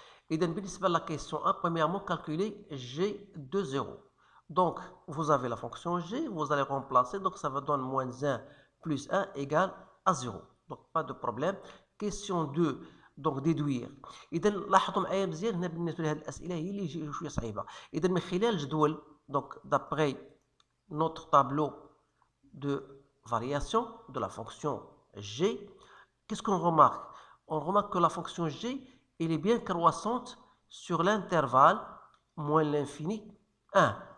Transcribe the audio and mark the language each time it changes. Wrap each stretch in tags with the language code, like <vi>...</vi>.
<ar>إذا بالنسبة لا كيسيون</ar> <fr>A, premièrement calculer g de 0. Donc vous avez la fonction g, vous allez remplacer, donc ça va donner moins 1 plus 1 égale à 0. Donc pas de problème. Question 2, donc déduire.</fr> <ar>إذا لاحظوا معايا مزيان هنا بالنسبة لهاد الأسئلة هي اللي يجي شوية صعيبة. إذا من خلال الجدول,</ar> <fr>donc d'après notre tableau de variation de la fonction g, qu'est-ce qu'on remarque? On remarque que la fonction g, elle est bien croissante sur l'intervalle moins l'infini 1.</fr>